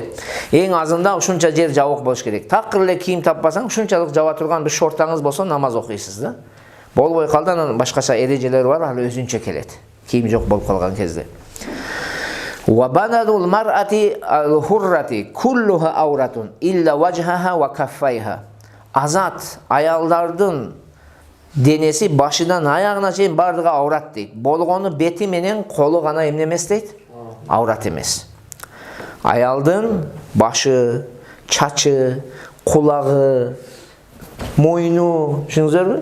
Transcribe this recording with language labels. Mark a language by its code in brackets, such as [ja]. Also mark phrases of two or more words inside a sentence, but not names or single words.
[ky] Эң азында ушунча жер жабык болуш керек. Такыр эле кийим таппасаң, ушунчалык жаба турган бир шортаңыз болсо намаз окуйсуз да. Болбой калды, анан башкача эрежелер бар, ал өзүнчө келет. Кийим жок болуп калган кезде. [ar] وبدن المرأة الحرة كلها عورة إلا وجهها وكفيها. [ky] Азат аялдардын денеси башынан аягына чейин бардыгы аврат дейт. Болгону бети менен колу гана эмне эмес дейт? Аврат эмес. Аялдын башы, чачы, кулагы, мойну, түшүнүңүздөрбү?